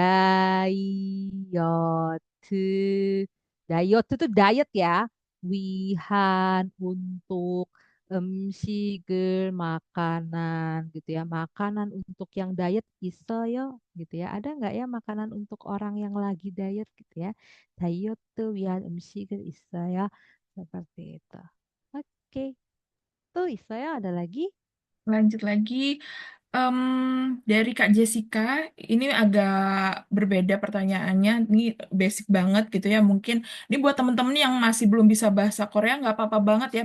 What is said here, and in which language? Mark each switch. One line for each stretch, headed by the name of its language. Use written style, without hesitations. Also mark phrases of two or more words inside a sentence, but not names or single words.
Indonesian: Diet itu diet ya. Wihan untuk 음식을 makanan gitu ya. Makanan untuk yang diet 있어요 gitu ya. Ada nggak ya makanan untuk orang yang lagi diet gitu ya.
Korean: 다이어트 위한 음식을 있어요.
Indonesian: Seperti itu. Oke. Tuh 있어요. Ada lagi? Lanjut lagi. Em, dari Kak Jessica, ini agak berbeda pertanyaannya. Ini basic banget gitu ya. Mungkin ini buat temen-temen yang masih belum bisa bahasa Korea, nggak apa-apa banget ya.